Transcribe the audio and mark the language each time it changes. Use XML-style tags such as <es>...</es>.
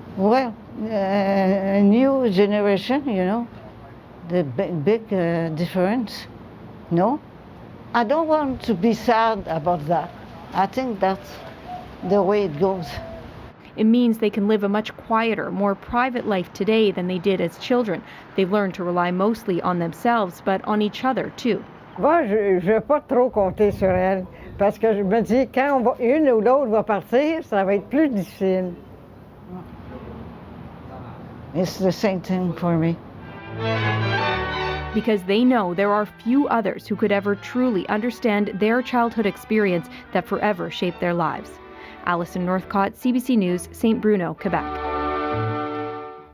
<en>Well, a new generation, you know, the big difference. No? I don't want to be sad about that. I think that's the way it goes. It means they can live a much quieter, more private life today than they did as children. They've learned to rely mostly on themselves, but on each other too.</en> <fr>Moi, je ne vais pas trop compter sur elle, parce que je me dis, quand une ou l'autre va partir, ça va être plus difficile.</fr> <en>It's the same thing for me. Because they know there are few others who could ever truly understand their childhood experience that forever shaped their lives. Alison Northcott, CBC News, St. Bruno, Quebec.</en>